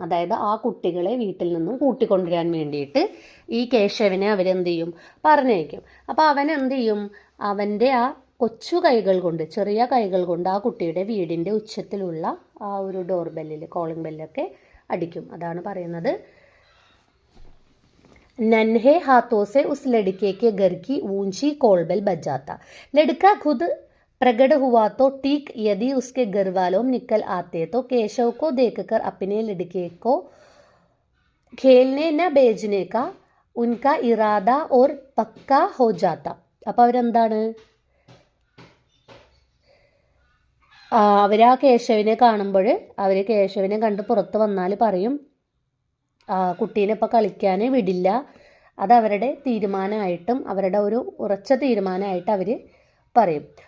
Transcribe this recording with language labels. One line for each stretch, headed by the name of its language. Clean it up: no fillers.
Malayalam: അതായത് ആ കുട്ടികളെ വീട്ടിൽ നിന്നും കൂട്ടിക്കൊണ്ടുവരാൻ വേണ്ടിയിട്ട് ഈ കേശവനെ അവരെന്ത് ചെയ്യും, പറഞ്ഞയക്കും. അപ്പോൾ അവൻ എന്ത് ചെയ്യും, അവൻ്റെ ആ കൊച്ചു കൈകൾ കൊണ്ട്, ചെറിയ കൈകൾ കൊണ്ട് ആ കുട്ടിയുടെ വീടിൻ്റെ ഉച്ചത്തിലുള്ള ആ ഒരു ഡോർ ബെല്ലിൽ, കോളിംഗ് ബെല്ലൊക്കെ അടിക്കും. അതാണ് പറയുന്നത്
Hindi: नन्हे हाथों से उस लड़के के घर की ऊंची कोलबेल बजाता. लड़का खुद प्रकट हुआ तो ठीक, यदि उसके घर वालों निकल आते तो केशव को देखकर अपने लड़के को खेलने न भेजने का उनका इरादा और पक्का हो जाता.
Malayalam: അപ്പോൾ അവരെന്താണ്, അവർ ആ കേശവനെ കാണുമ്പോൾ അവർ കേശവനെ കണ്ട് പുറത്ത് വന്നാൽ പറയും കുട്ടീനെ ഇപ്പോൾ കളിക്കാൻ വിടില്ല. അതവരുടെ തീരുമാനമായിട്ടും അവരുടെ ഒരു ഉറച്ച തീരുമാനമായിട്ട് അവർ പറയും.